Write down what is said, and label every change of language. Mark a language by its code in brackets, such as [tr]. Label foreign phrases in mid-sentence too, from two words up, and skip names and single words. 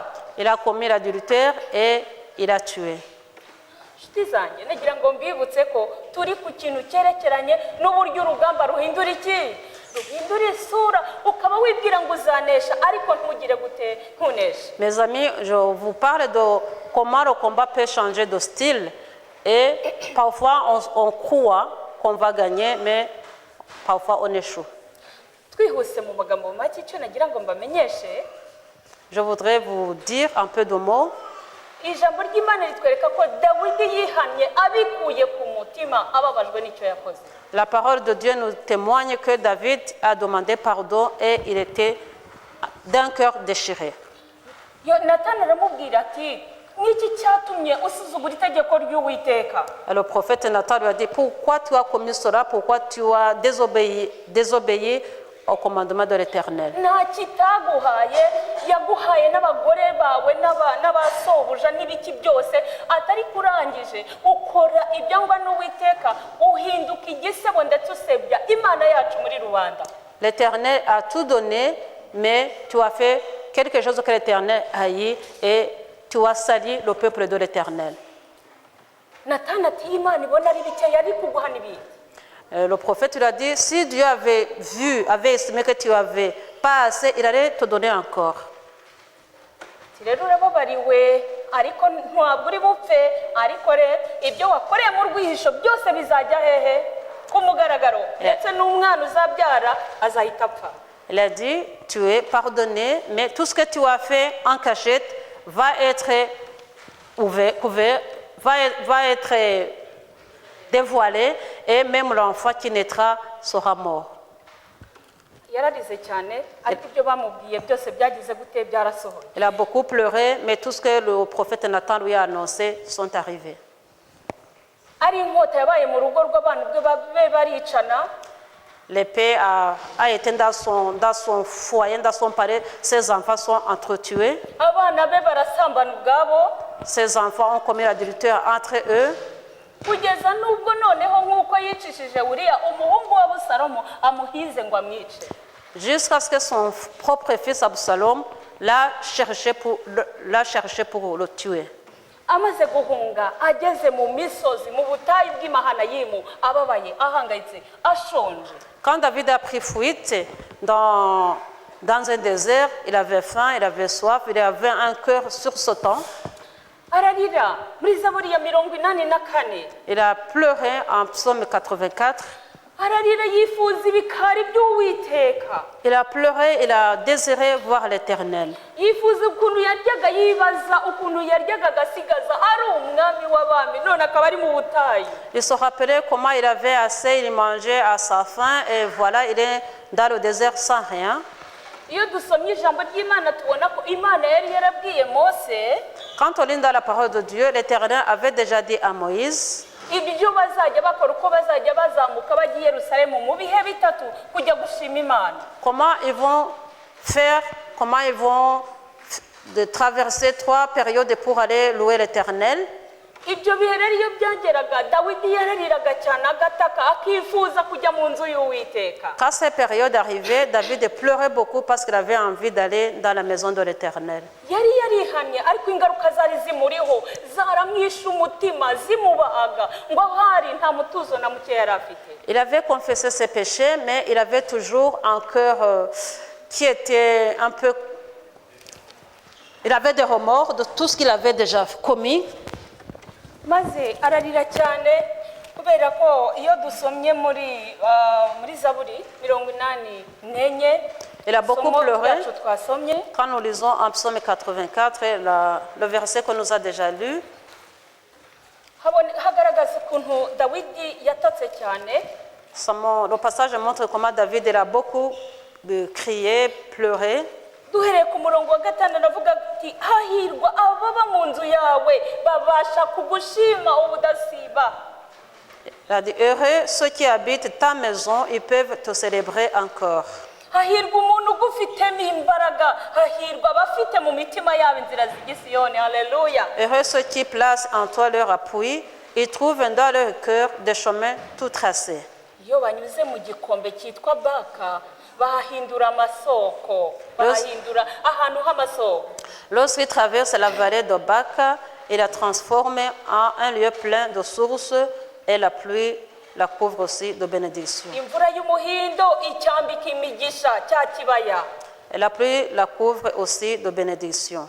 [fr] Il a commis l'adultère et il a tué. [rw] Nshuti zanjye nagira ngo mbibutse ko turi ku kintu cyerekeranye n'uburyo urugamba ruhindura iki, ruhindura isura, ukaba wibwira ngo uzanesha ariko ntugire gute ntuneshe. [fr] Mes amis, je vous parle de comment le combat peut changer de style et parfois on croit qu'on va gagner mais parfois on échoue. [rw] Twihuse mu magambo make icyo nagira ngo mbamenyeshe, [fr] Je voudrais vous dire un peu de mots. [rw] ijambo ry'Imana ritwereka ko Dawidi yihannye abikuye ku mutima ababajwe n'icyo yakoze. [fr] La parole de Dieu nous témoigne que David a demandé pardon et il était d'un cœur déchiré. [rw] Natani aramubwira ati n'iki cyatumye usuzugura itegeko ry'Uwiteka. [fr] Le prophète Nathan lui a dit, pourquoi tu as commis cela, pourquoi tu as désobéi au commandement de l'Éternel? [rw] Nta kitaguhaye yaguhaye n'abagore bawe n'abasobuja n'ibiki byose atari kurangije ukora ibyangwa n'Uwiteka uhinduka igisebo ndetse usebya Imana yacu muri rubanda. [fr] L'Éternel a tout donné, mais tu as fait quelque chose que l'Éternel haït et tu as sali le peuple de l'Éternel. [rw] Natani ati Imana ibona ari bike yari kuguhana ibindi. [fr] Le prophète lui a dit, si Dieu avait estimé que tu avais pas assez, il allait te donner encore. [rw] Rero urababariwe ariko ntabwo uri bupfe ariko rero ibyo wakoreye mu rwihisho byose bizajya hehe ku mugaragaro ndetse n'umwana uzabyara azahita apfa. [fr] Il a dit, tu es pardonné, mais tout ce que tu as fait en cachette va être dévoilé et même l'enfant qui naîtra sera mort. [rw] Yararize cyane ariko ibyo bamubwiye byose byagize gute byarasohoye. [fr] Il a beaucoup pleuré, mais tout ce que le prophète Nathan lui a annoncé sont arrivés. [rw] Ari inkota yabaye mu rugo rw'abantu bwe baricana. [fr] L'épée a été dans son foyer, dans son palais. Ses enfants sont entretués. [rw] Abana be barasambana ubwabo. [fr] Ses enfants ont commis l'adultère entre eux. [rw] Kugeza nubwo noneho nk'uko yicishije Uriya umuhungu wa Abusalomu amuhize ngo amwice. [fr] Jusqu'à ce que son propre fils Absalom l'a cherché pour le tuer. [rw] Amaze guhunga ageze mu misozi mu butayu bw'Imahanayimu ababaye ahangayitse ashonje. [fr] Quand David a pris fuite dans un désert, il avait faim, il avait soif, il avait un cœur sursautant. [rw] Ararira muri Zaburi ya 84. [fr] Il a pleuré en psaume 84. [rw] Ararira yifuza ibikari by'Uwiteka. [fr] Il a pleuré, il a désiré voir l'Éternel. [rw] Yifuza ukuntu yaryaga yibaza ukuntu yaryaga agasigaza ari umwami w'abami none akaba ari mu butayu. [fr] Il se rappelait comment il avait assez, il mangeait à sa faim et voilà, il est dans le désert sans rien. [rw] Iyo dusomye ijambo ry'Imana tubona ko Imana yari yarabwiye Mose. [fr] Quand on lit dans la parole de Dieu, l'Éternel avait déjà dit à Moïse [rw] ibyo bazajya bakora uko bazajya bazamuka bajya i Yerusalemu mu bihe bitatu kujya gushima Imana. [fr] Comment ils vont faire, comment ils vont traverser 3 périodes pour aller louer l'Éternel. [rw] Ibyo bihe rero iyo byageraga Dawidi yarariraga cyane agataka akifuza kujya mu nzu y'Uwiteka. [fr] Quand ces périodes arrivaient, David pleurait beaucoup parce qu'il avait envie d'aller dans la maison de l'Éternel. [rw] Yari yarihannye ariko ingaruka zari zimuriho zaramwishe umutima zimubaga ngo hari nta mutuzo na muke yari afite. [fr] Il avait confessé ses péchés, mais il avait toujours un cœur qui était un peu... Il avait des remords de tout ce qu'il avait déjà commis. [rw] Maze ararira cyane kubera ko iyo dusomye muri Zaburi 84. [fr] Il a beaucoup pleuré. [rw] Twasomye. [fr] Quand nous lisons en psaume 84, le verset que nous a déjà lu, [rw] hagaragaza ukuntu Dawidi yatatse cyane. [fr] le passage montre comment David il a beaucoup crié, pleuré. [rw] Duhereye ku murongo wa 5 navuga ati hahirwa ababa mu nzu yawe babasha kugushima ubudasiba. [fr] Il a dit, heureux ceux qui habitent ta maison, ils peuvent te célébrer encore. [rw] Hahirwa umuntu ugufitemo imbaraga, hahirwa abafite mu mitima yabo inzira z'igisiyoni. Haleluya. [fr] Heureux ceux qui placent en toi leur appui, ils trouvent dans leur cœur des chemins tout tracés. [rw] Iyo banyuze mu gikombe cyitwa Baka bahindura amasoko, bahindura ahantu h'amasoko. [fr] Lorsqu'il traverse la vallée de Baka, il la transforme en un lieu plein de sources et la pluie la couvre aussi de bénédictions. [rw] Imvura y'umuhindo icyambika imigisha cya kibaya. [fr] Et la pluie la couvre aussi de bénédictions.